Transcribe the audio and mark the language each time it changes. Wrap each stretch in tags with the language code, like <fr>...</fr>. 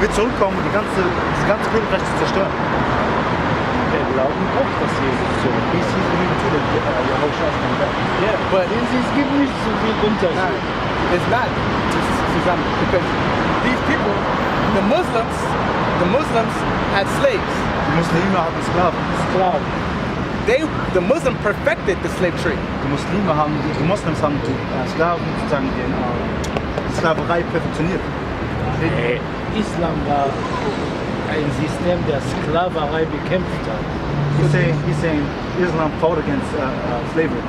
<de>wird zurückkommen, um das ganze Königreich zu zerstören. Wir glauben auch, dass Jesus zurückkommt. Ja,</de> <en>But</en> <de>es gibt nicht so viel Unterschied.</de> <en>it's not Susanna, because these people, the Muslims had slaves.</en> <de>Die Muslime hatten Sklaven. Sklaven.</de> <en>The Muslim perfected the slave trade.</en> <de>Die Moslems haben die Sklaven sozusagen die Sklaverei perfektioniert. Islam war ein System, der Sklaverei bekämpft hat.</de> <en>He's saying Islam fought against slavery.</en>